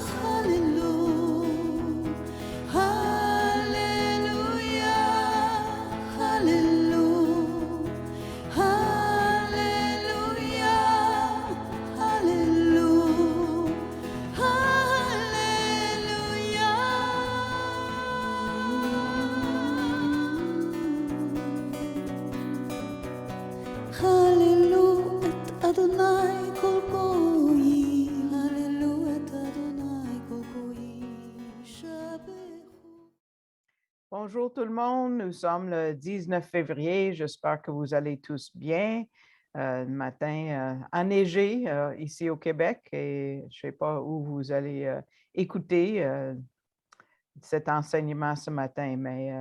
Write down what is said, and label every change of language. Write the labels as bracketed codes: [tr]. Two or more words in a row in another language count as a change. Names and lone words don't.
[he] הללויה, הללויה, הללו את אדוני כל גויים, הללו את אדוני כל גויים, שבחו. [fr] Bonjour tout le monde, nous sommes le 19 février, j'espère que vous allez tous bien. Matin enneigé ici au Québec et je ne sais pas où vous allez écouter cet enseignement ce matin, mais